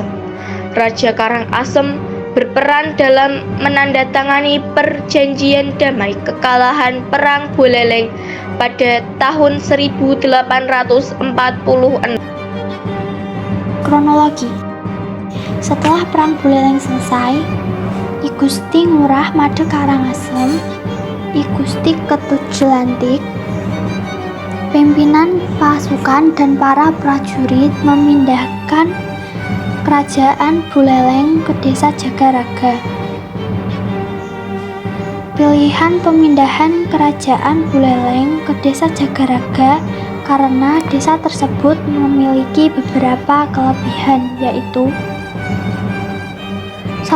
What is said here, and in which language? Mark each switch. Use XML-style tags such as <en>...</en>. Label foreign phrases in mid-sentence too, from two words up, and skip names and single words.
<id>Raja Karangasem berperan dalam menandatangani perjanjian damai kekalahan Perang Buleleng pada tahun 1846. Kronologi. Setelah Perang Buleleng selesai, I Gusti Ngurah Made Karangasem, I Gusti Ketut Jelantik, pimpinan pasukan dan para prajurit memindahkan Kerajaan Buleleng ke Desa Jagaraga. Pilihan pemindahan Kerajaan Buleleng ke Desa Jagaraga karena desa tersebut memiliki beberapa kelebihan, yaitu 1.</id>